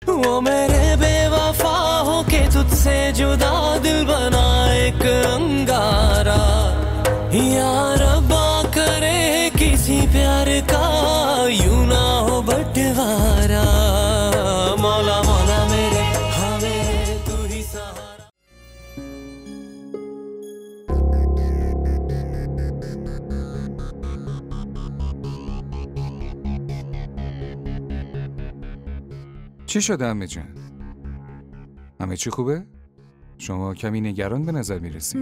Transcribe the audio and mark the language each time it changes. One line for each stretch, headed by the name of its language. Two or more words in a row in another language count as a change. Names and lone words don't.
Hindi: वो मेरे बेवफा हो के तुझसे जुदा दिल बना एक अंगारा या रब्बा करे किसी प्यार का यूं ना हो बंटवारा मौला मौला मेरे हाँ मेरे तू ही सहारा
Persian: چی شده عمه جان؟ همه چی خوبه؟ شما کمی نگران به نظر میرسی.